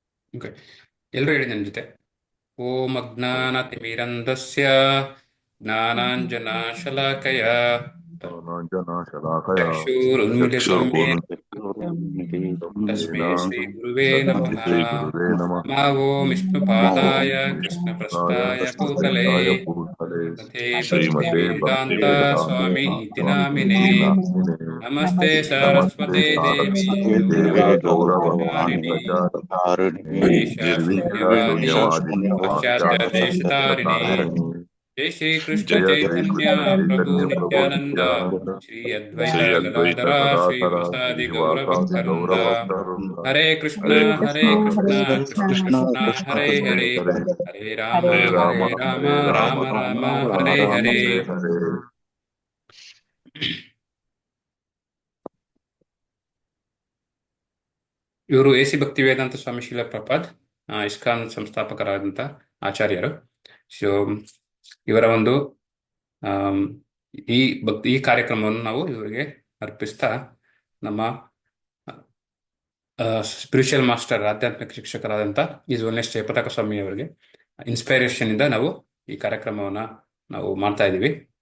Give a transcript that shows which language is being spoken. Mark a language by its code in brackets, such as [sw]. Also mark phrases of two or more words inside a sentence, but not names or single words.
[kn] ಓಕೆ, ಎಲ್ಲರೂ ಹೇಳಿ ನನ್ನ ಜೊತೆ. [sa] ಓಂ ಅಜ್ಞಾನತಿಮಿರಂಧಸ್ಯ ಜ್ಞಾನಾಂಜನಶಲಾಕಯ ಜ್ಞಾನಾಂಜನಶಲಾಕಯ ಚಕ್ಷುರುನ್ಮಿಲಿತಂ ಚಕ್ಷುರ್ಭೂಮಿಲಿತಂ ಯೇನ ಯೇನ ತಸ್ಮೈ ಶ್ರೀ ಗುರುವೇ ತಸ್ಮೈ ನಮಃ. ಶ್ರೀ ಗುರುವೇ ನಮಃ. ನಮೋ ನಮೋ ವಿಷ್ಣುಪಾದಾಯ ವಿಷ್ಣುಪಾದಾಯ ಕೃಷ್ಣಪ್ರಸ್ಥಾಯ ಭೂತಲೇ ಕೃಷ್ಣಪ್ರೇಷ್ಠಾಯ ಭೂತಲೇ ಶ್ರೀಮತೆ ಶ್ರೀಮತೆ ಭಕ್ತಿವೇದಾಂತ ಭಕ್ತಿವೇದಾಂತ ಸ್ವಾಮಿ ಇತಿ ಸ್ವಾಮಿ ನಾಮಿನೇ. ಇತಿ ನಾಮಿನೇ. ನಮಸ್ತೆ ನಮಸ್ತೆ ಸಾರಸ್ವತೆ ದೇವಿ ಸಾರಸ್ವತೆ ದೇವಿ ಗೌರವಾಣಿ ಗೌರವಾಣಿ ಪ್ರಚಾರಿಣಿ ನಿರ್ವಿಶೇಷ ನಿರ್ವಿಶೇಷ ಶೂನ್ಯವಾದಿ ಶೂನ್ಯವಾದಿನಿ ಪಾಶ್ಚಾತ್ಯ ಪಾಶ್ಚಾತ್ಯ ದೇಶತಾರಿಣಿ. ದೇಶತಾರಿಣಿ. ಜೈ ಶ್ರೀ ಕೃಷ್ಣ ಜಯ ಶ್ರೀ ಚೈತನ್ಯ ಕೃಷ್ಣ ಪ್ರಭು ಚೈತನ್ಯ ಪ್ರಭು ನಿತ್ಯಾನಂದ ನಿತ್ಯಾನಂದ ಶ್ರೀ ಅದ್ವೈತ ಶ್ರೀ ಅದ್ವೈತ ಗದಾಧರ ಗದಾಧರ ಶ್ರೀವಾಸಾದಿ ಶ್ರೀವಾಸಾದಿ ಗೌರಭಕ್ತವೃಂದ. ಗೌರಭಕ್ತವೃಂದ. ಹರೇ ಕೃಷ್ಣ ಹರೇ ಹರೇ ಕೃಷ್ಣ ಕೃಷ್ಣ ಹರೇ ಕೃಷ್ಣ ಕೃಷ್ಣ ಕೃಷ್ಣ ಕೃಷ್ಣ ಹರೇ ಕೃಷ್ಣ ಹರೇ ಹರೇ ಹರೇ ರಾಮ ಹರೇ ರಾಮ ಹರೇ ರಾಮ ಹರೇ ರಾಮ ರಾಮ ರಾಮ ರಾಮ ಹರೇ ರಾಮ ಹರೇ. ಹರೇ ಹರೇ. [kn] ಇವರು ಎಸಿ ಭಕ್ತಿ ವೇದಾಂತ ಸ್ವಾಮಿ ಶೀಲ ಪ್ರಪಾದ್ ಇಸ್ಕಾನ್ ಸಂಸ್ಥಾಪಕರಾದಂಥ ಆಚಾರ್ಯರು. ಸೊ ಇವರ ಒಂದು ಆಮ್, ಈ ಕಾರ್ಯಕ್ರಮವನ್ನು ನಾವು ಇವರಿಗೆ ಅರ್ಪಿಸ್ತಾ ನಮ್ಮ [en] spiritual master [kn] ಆಧ್ಯಾತ್ಮಿಕ ಶಿಕ್ಷಕರಾದಂಥ [en] His Holiness [kn] ಜಯಪತಾಕ ಸ್ವಾಮಿ ಅವರಿಗೆ ಇನ್ಸ್ಪೈರೇಷನ್ ಇಂದ ನಾವು ಈ ಕಾರ್ಯಕ್ರಮವನ್ನ ನಾವು ಮಾಡ್ತಾ ಇದ್ದೀವಿ.